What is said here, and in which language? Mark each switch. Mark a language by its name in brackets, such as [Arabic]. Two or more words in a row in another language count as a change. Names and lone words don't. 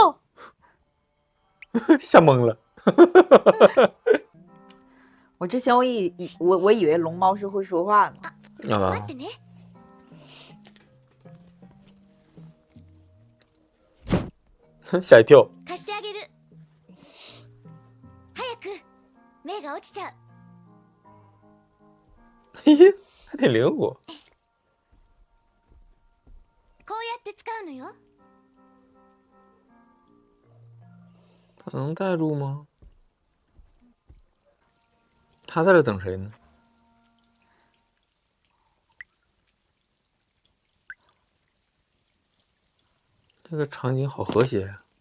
[Chinese] 吓懵了。我之前我以为龙猫是会说话呢。啊。吓一跳。 [Japanese] 貸してあげる。早く。目が落ちちゃう。 [Chinese] 嘿嘿，还挺灵活。 [Japanese] こうやって使うのよ。 [Chinese] 他能带住吗？他在这等谁呢？这个场景好和谐呀。